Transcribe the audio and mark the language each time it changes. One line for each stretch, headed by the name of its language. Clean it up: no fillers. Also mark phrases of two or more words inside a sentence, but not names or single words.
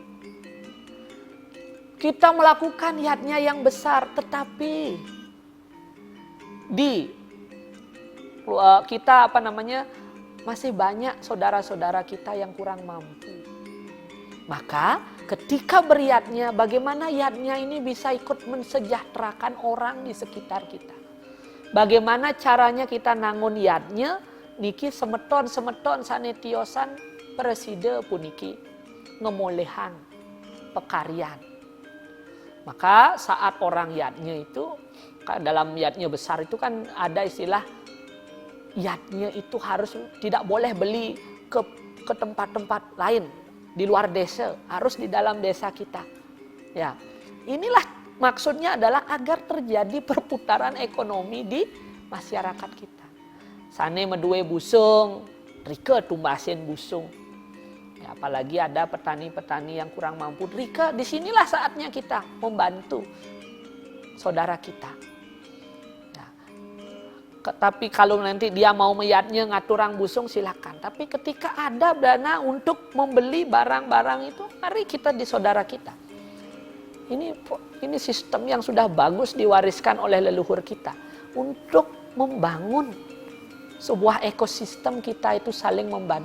Indonesian: Kita melakukan yatnya yang besar, tetapi kita masih banyak saudara-saudara kita yang kurang mampu. Maka ketika beryatnya, bagaimana yatnya ini bisa ikut mensejahterakan orang di sekitar kita. Bagaimana caranya kita
Balinese: nangun yatnya, niki semeton sanetiosan preside puniki ngemolehan pekaryan.
Indonesian: Maka saat orang yatnya itu, dalam yatnya besar itu kan ada istilah yatnya itu harus tidak boleh beli ke tempat-tempat lain di luar desa, harus di dalam desa kita. Ya, inilah maksudnya adalah agar terjadi perputaran ekonomi di masyarakat kita.
Balinese: Sane medue busung, rike tumbasin busung.
Indonesian: Ya, apalagi ada petani-petani yang kurang mampu, rike disinilah saatnya kita membantu saudara kita. Tapi kalau nanti dia mau meyatnya
Balinese: ngaturang busung
Indonesian: silakan. Tapi ketika ada dana untuk membeli barang-barang itu, mari kita di saudara kita. Ini sistem yang sudah bagus diwariskan oleh leluhur kita untuk membangun sebuah ekosistem kita itu saling membantu.